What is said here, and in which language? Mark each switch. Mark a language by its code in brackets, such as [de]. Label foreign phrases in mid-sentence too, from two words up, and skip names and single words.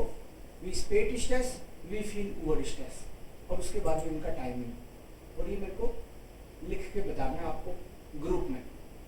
[de] wie spät ist es, wie viel Uhr ist es, [hi] और उसके बाद में इनका टाइमिंग, और ये मेरे को लिख के बताना है आपको ग्रुप में।